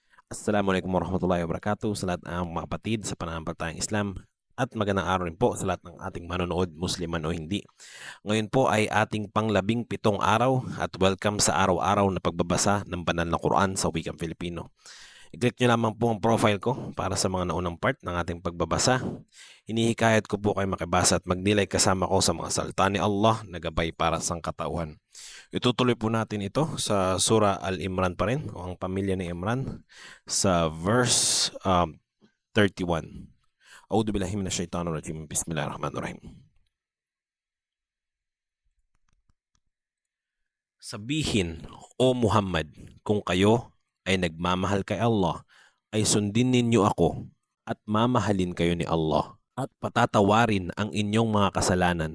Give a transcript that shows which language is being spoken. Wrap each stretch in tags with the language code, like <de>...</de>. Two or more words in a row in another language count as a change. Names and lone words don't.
<ar>السلام عليكم ورحمة الله وبركاته</ar> <tl>sa lahat ng mga kapatid sa pananampalatayang Islam at magandang araw rin po sa lahat ng ating manonood, Musliman o hindi. Ngayon po ay ating pang-17 araw at welcome sa araw-araw na pagbabasa ng banal na Quran sa wikang Filipino. I-click nyo lamang po ang profile ko para sa mga naunang part ng ating pagbabasa. Hinihikayat ko po kayo makibasa at magnilay kasama ko sa mga salita ni Allah na gabay para sa katauhan. Itutuloy po natin ito sa Surah Al-Imran pa rin, o ang pamilya ni Imran, sa verse 31.</tl> <ar>أعوذ بالله من الشيطان الرجيم بسم الله الرحمن الرحيم.</ar> <tl>Sabihin, O Muhammad, kung kayo ay nagmamahal kay Allah, ay sundin ninyo ako at mamahalin kayo ni Allah at patatawarin ang inyong mga kasalanan.</tl>